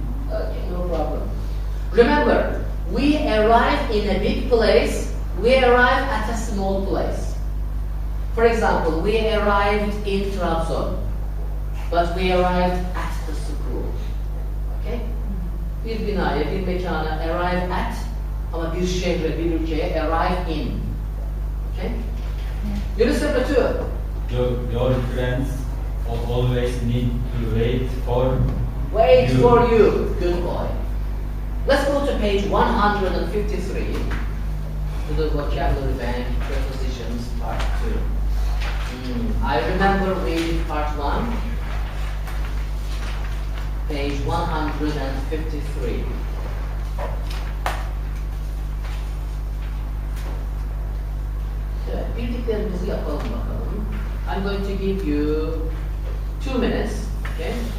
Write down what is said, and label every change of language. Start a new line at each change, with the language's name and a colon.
English: Okay, no problem. Remember, we arrive in a big place, we arrive at a small place. For example, we arrived in Trabzon, but we arrived at the school. Okay?
Turkish: Bir binaya, bir mekana
English: arrive at,
Turkish: ama bir şehre, bir ülkeye
English: arrive in. Okay? Yunus Emre 2. Your friends always need to wait for Wait you. for you. Good boy. Let's go to page 153 to the vocabulary bank prepositions part 2. I remember reading part 1, page 153.
Turkish: Evet, bildiklerimizi yapalım bakalım.
English: I'm going to give you 2 minutes, okay?